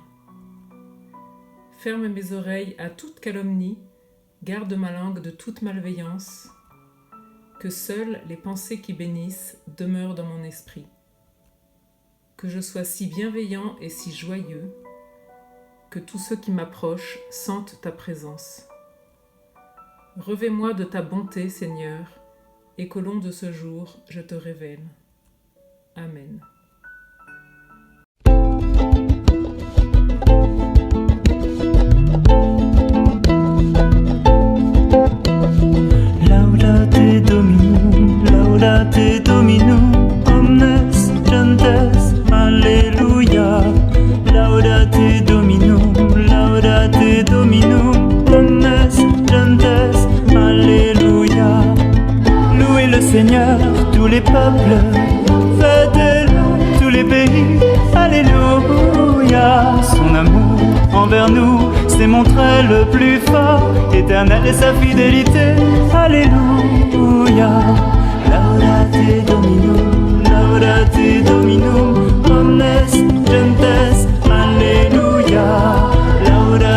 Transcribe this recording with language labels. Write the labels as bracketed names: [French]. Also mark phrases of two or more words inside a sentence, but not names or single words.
[French] Ferme mes oreilles à toute calomnie, garde ma langue de toute malveillance, que seules les pensées qui bénissent demeurent dans mon esprit. Que je sois si bienveillant et si joyeux, que tous ceux qui m'approchent sentent ta présence. Revêt-moi de ta bonté, Seigneur, et qu'au long de ce jour, je te révèle. Amen. [Latin] Laudate Dominum, laudate Dominum, omnes gentes, alleluia. Laudate Dominum, laudate Dominum, omnes gentes, alleluia. [French] Louez le Seigneur, tous les peuples, fêtez-le, tous les pays, alléluia. Son amour envers nous s'est montré le plus fort, éternel est sa fidélité, alléluia. [Latin] Laudate Dominum, laudate Dominum, omnes gentes, alléluia.